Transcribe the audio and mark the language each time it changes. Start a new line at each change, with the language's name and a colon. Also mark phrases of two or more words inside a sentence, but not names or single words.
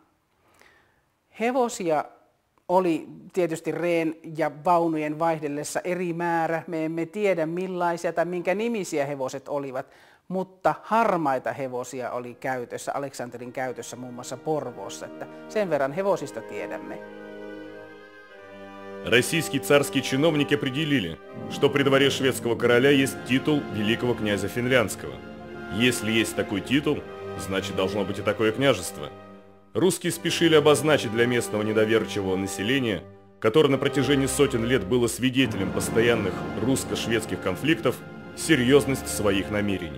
Finnish: Hevosia oli tietysti reen ja vaunujen vaihdellessa eri määrä. Me emme tiedä millaisia tai minkä nimisiä hevoset olivat, mutta harmaita hevosia oli käytössä, Aleksanterin käytössä muun muassa Porvoossa. Että sen verran hevosista tiedämme.
Russian: Российские царские чиновники определили, что при дворе шведского короля есть титул великого князя финляндского. Если есть такой титул, значит должно быть и такое княжество. Русские спешили обозначить для местного недоверчивого населения, которое на протяжении сотен лет было свидетелем постоянных русско-шведских конфликтов, серьезность своих намерений.